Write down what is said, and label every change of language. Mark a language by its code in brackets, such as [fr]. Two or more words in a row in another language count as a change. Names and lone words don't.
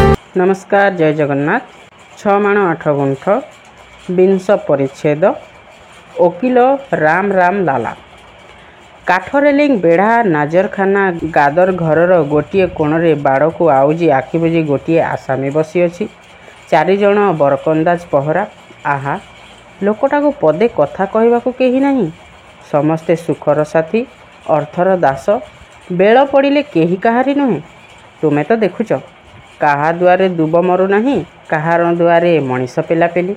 [or] ନମସ୍କାର, ଜୟ ଜଗନ୍ନାଥ। 6 ମାଣ 8 ଗୁଣ୍ଠ ବିଂଶ ପରିଚ୍ଛେଦ ଓକିଲ ରାମ ରାମ ଲାଲା। କାଠ ରେଲିଂ ବେଢ଼ା ନାଜରଖାନା ଗାଦର ଘରର ଗୋଟେ କୋଣରେ ବାଡ଼ କୁ ଆଉଜି ଆଖି ବୁଜି ଗୋଟେ ଆସାମୀ ବସି ଅଛି। 4 ଜଣ ବରକନ୍ଦାଜ ପହରା। ଆହା, ଲୋକଟା କୁ ପଦେ କଥା କହିବାକୁ କେହି ନାହିଁ। ସମସ୍ତେ ସୁଖର ସାଥୀ, ଅର୍ଥର ଦାସ। ବେଳ ପଡ଼ିଲେ କେହି କାହାରି ନୁହେଁ। ତୁମେ ତ ଦେଖୁଛ, କାହା ଦୁଆରେ ଦୁବ ମରୁ ନାହିଁ, କାହାର ଦୁଆରେ ମଣିଷ ପେଲାପେଲି।